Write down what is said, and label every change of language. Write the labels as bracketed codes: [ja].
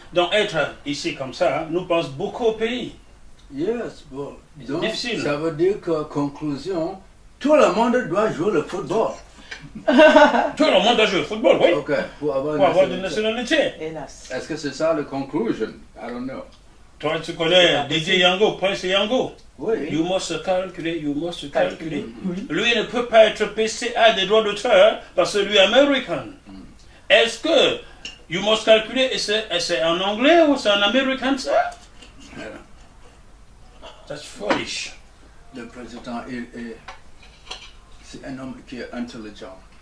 [fr] Donc, être ici comme ça, nous pense beaucoup au pays. [en] Yes, [fr] bon. Donc, difficile. ça veut dire que, conclusion, tout le monde doit jouer le football. Tout le monde doit jouer au football, oui. Ok, pour avoir Une nationalité. Hélas. Est-ce que c'est ça la conclusion? [en] I don't know. [fr] Toi, tu connais Didier Yango, Prince Yango. Oui. [en] You must calculer, you must calculer. [fr] Oui. Lui ne peut pas être PCA des droits d'auteur parce que lui est américain. Est-ce que [en] you must [fr] calculer, et c'est en anglais ou c'est en américain ça? [en] That's foolish. [fr] Le président, c'est un homme qui est intelligent.